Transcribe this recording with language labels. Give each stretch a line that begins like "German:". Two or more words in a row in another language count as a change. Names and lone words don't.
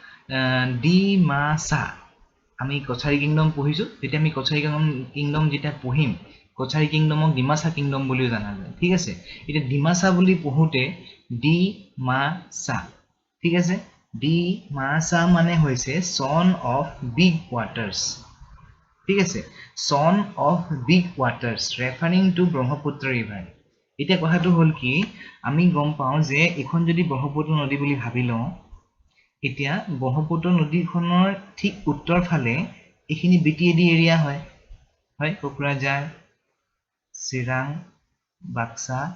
Assamese: ডিমাসা আমি কছাৰী কিংডম পঢ়িছো তেতিয়া আমি কছাৰী কিংডম যেতিয়া পঢ়িম কছাৰী কিংডমক ডিমাসা কিংডম বুলিও জানা যায় ঠিক আছে এতিয়া ডিমাসা বুলি পঢ়োতে ডিমাসা ঠিক আছে ডিমাসা মানে হৈছে
English: son of big waters
Assamese: ঠিক আছে
English: son of big waters referring to
Assamese: ব্ৰহ্মপুত্ৰ river এতিয়া কথাটো হল কি আমি গম পাওঁ যে এখন যদি ব্ৰহ্মপুত্ৰ নদী বুলি ভাবি লওঁ এতিয়া ব্ৰহ্মপুত্ৰ নদীখনৰ ঠিক উত্তৰ ফালে এইখিনি বিটিএডি এৰিয়া হয় কোকৰাঝাৰ চিৰাং বাক্সা